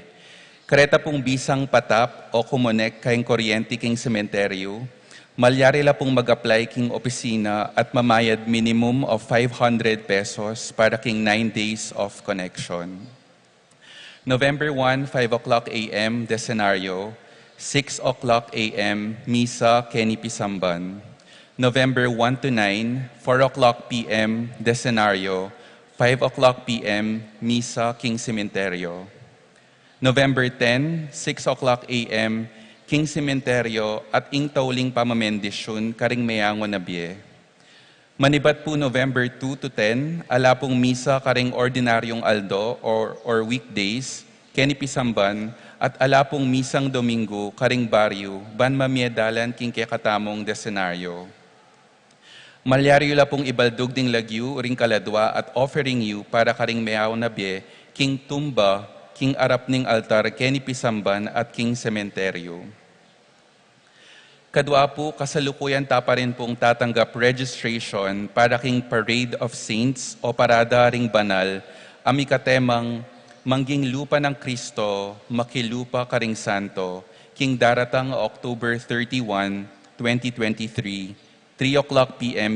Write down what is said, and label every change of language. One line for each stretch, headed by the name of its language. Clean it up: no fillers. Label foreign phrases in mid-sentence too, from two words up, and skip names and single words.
Pampanga: Kareta pong bisang patap o kumonek kayong kuryente king sementeryo, malyari la pong mag-apply king opisina at mamayad
English: minimum of
Pampanga: 500 pesos para king 9
English: days of connection. November 1, 5 o'clock a.m.
Pampanga: desenaryo, 6
English: o'clock a.m.
Pampanga: Misa Kenny Pisamban.
English: November 1 to 9, 4 o'clock p.m.
Pampanga: Desenaryo, 5
English: o'clock p.m.
Pampanga: Misa King Cementerio.
English: November 10, 6 o'clock a.m.
Pampanga: King Cementerio at ing tauling pamamendisyon karing mayango nabye. Manibat po November 2 to 10, ala pong misa karing ordinaryong aldo
English: or weekdays,
Pampanga: Kenny Pisamban, at ala pong misang Domingo, karing baryo, ban mamiedalan king kekatamong desenaryo. Malyari la pong ibaldog ding lagyu, ring kaladwa, at offering you para karing meaw na bie, king tumba, king arap ning altar, keni pisamban, at king sementeryo. Kadwa po, kasalukuyan ta pa rin pong tatanggap registration para king
English: Parade of Saints
Pampanga: o Parada ring Banal, amikatemang Mangging Lupa ng Kristo, Makilupa Karing Santo, king daratang October 31, 2023, 3 o'clock p.m.